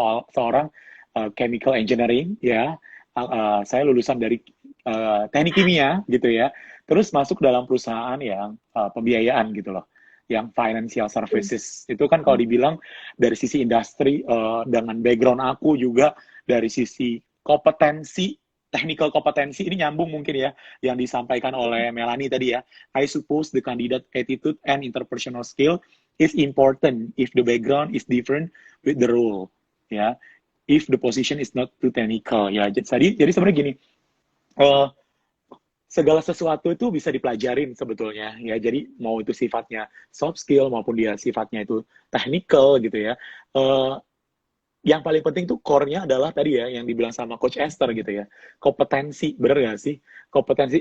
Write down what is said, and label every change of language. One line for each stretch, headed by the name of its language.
Indonesian: Seorang chemical engineering ya, saya lulusan dari teknik kimia gitu ya, terus masuk dalam perusahaan yang pembiayaan gitu loh, yang financial services. Itu kan kalau dibilang dari sisi industri, dengan background aku juga dari sisi kompetensi, technical kompetensi, ini nyambung mungkin ya, yang disampaikan oleh Melanie tadi ya.
English: I suppose the candidate attitude and interpersonal skill is important if the background is different with the role, ya. If the position is not too technical, ya.
Indonesian: Jadi sebenarnya gini, segala sesuatu itu bisa dipelajarin sebetulnya ya. Jadi mau itu sifatnya soft skill maupun dia sifatnya itu technical gitu ya. yang paling penting tuh core-nya adalah tadi ya yang dibilang sama Coach Esther gitu ya, kompetensi, bener gak sih? Kompetensi.